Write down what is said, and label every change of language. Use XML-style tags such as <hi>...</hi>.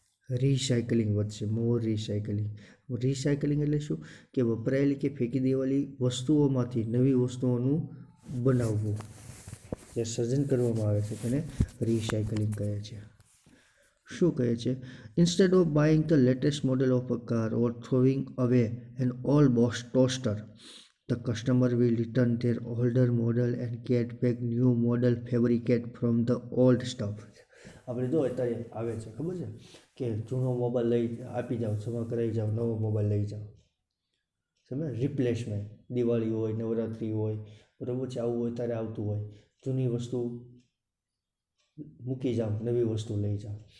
<gu>Recycling વધશે.</gu> <en>More recycling.</en> <gu>Recycling એટલે શું? કે વપરાયેલી કે ફેંકી દેવાલી વસ્તુઓમાંથી નવી વસ્તુઓનું બનાવવું. જે સર્જન કરવામાં આવે છે તેને રિસાયકલિંગ કહે છે. શું કહે છે?</gu> <en>Instead of buying the latest model of a car or throwing away an old toaster, the customer will return their older model and get back new model fabricated from the old stuff.</en> <gu>આપણે જો અત્યારે આવે છે ખબર છે કે જૂનો mobile લઈ આપી જાઓ, જમા કરાવી જાઓ, નવો મોબાઈલ લઈ જાઓ. સમજે? રિપ્લેસમેન્ટ. દિવાળી હોય, નવરાત્રિ હોય, બરાબર છે, આવું હોય ત્યારે આવતું હોય. જૂની વસ્તુ મૂકી જાઓ, નવી વસ્તુ લઈ જાઓ.</gu>